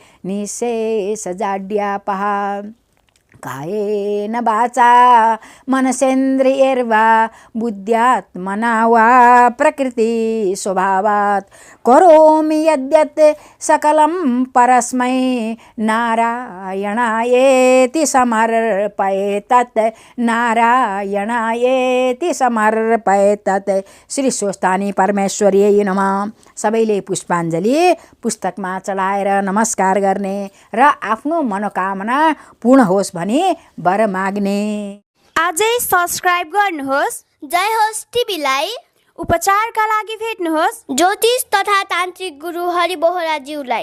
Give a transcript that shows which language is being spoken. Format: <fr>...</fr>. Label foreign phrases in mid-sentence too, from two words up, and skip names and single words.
<sa>निःशेषजाड्यापः कायेन वाचा मनसेन्द्रियैर्वा बुद्ध्यात्मना वा प्रकृति स्वभावात् करोमि यद्यत् सकलं परस्मै नारायणायेति समर्पयेतत् नारायणायेति समर्पयेतत्। श्री स्वस्तानी परमेश्वर्यै नमः।</sa> <ne>सबैले पुष्पाञ्जली पुस्तकमा चढाएर नमस्कार गर्ने र आफ्नो मनोकामना पूर्ण होस् भनी वर माग्ने। आजै सब्स्क्राइब गर्नुहोस् जय होस् टिभीलाई। उपचारका लागि भेट्नुहोस् ज्योतिष तथा तान्त्रिक गुरु हरि बोहराज्यूलाई।</ne>